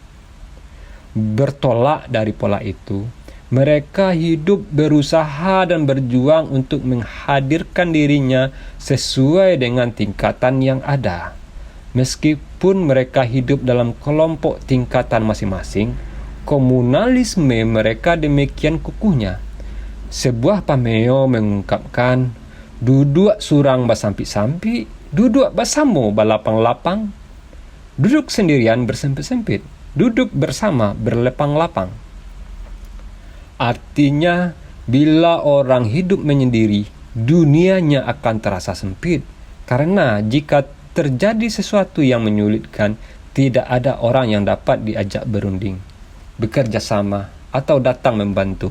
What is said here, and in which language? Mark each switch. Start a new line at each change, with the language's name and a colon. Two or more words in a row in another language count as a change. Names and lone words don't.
Indonesian: Bertolak dari pola itu, mereka hidup berusaha dan berjuang untuk menghadirkan dirinya sesuai dengan tingkatan yang ada. Meskipun mereka hidup dalam kelompok tingkatan masing-masing, komunalisme mereka demikian kukuhnya. Sebuah pameo mengungkapkan
Minangkabau: duduk surang basampik-sampik, duduk basamo balapang-lapang,
Indonesian: duduk sendirian bersempit-sempit, duduk bersama berlepang-lapang. Artinya, bila orang hidup menyendiri, dunianya akan terasa sempit. Karena jika terjadi sesuatu yang menyulitkan, tidak ada orang yang dapat diajak berunding, bekerja sama, atau datang membantu.